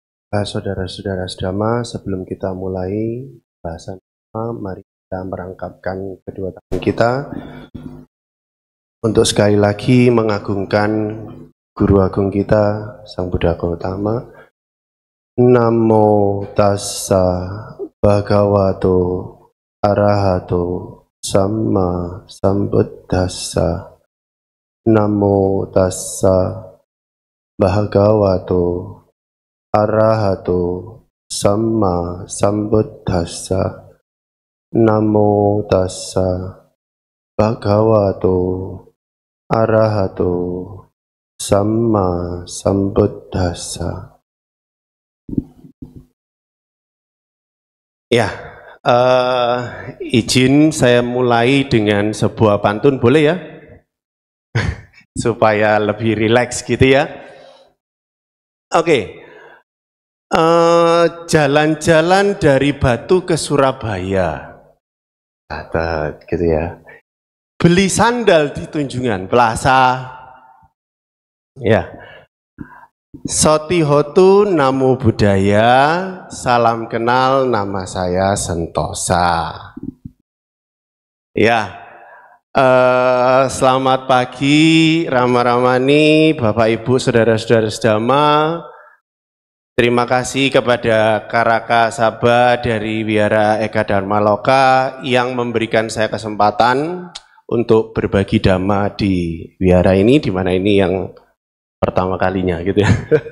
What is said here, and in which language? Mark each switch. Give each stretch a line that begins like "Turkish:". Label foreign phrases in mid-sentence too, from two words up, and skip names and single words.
Indonesian: Saudara-saudara sedama, sebelum kita mulai bahasan, mari kita merangkapkan kedua tangan kita untuk sekali lagi mengagungkan Guru Agung kita, Sang Buddha Gautama.
Pali: Namo tassa bhagavato arahato samma sambuddhassa. Namo tassa bhagavato arahato samma sambuddhassa. Namo tassa bhagavato arahato samma sambuddhassa.
Indonesian: Ya, izin saya mulai dengan sebuah pantun, boleh ya? Supaya lebih rileks gitu ya. Oke. Jalan-jalan dari Batu ke Surabaya, gitu ya. Beli sandal di Tunjungan Plaza, ya.
Pali: Sotihotu namo buddhaya,
Indonesian: salam kenal, nama saya Sentosa. Ya, selamat pagi Rama-Ramani, Bapak Ibu, saudara-saudara sedama. Terima kasih kepada Karaka Sabha dari Wihara Eka Dharma Loka yang memberikan saya kesempatan untuk berbagi dhamma di wihara ini, di mana ini yang pertama kalinya gitu ya.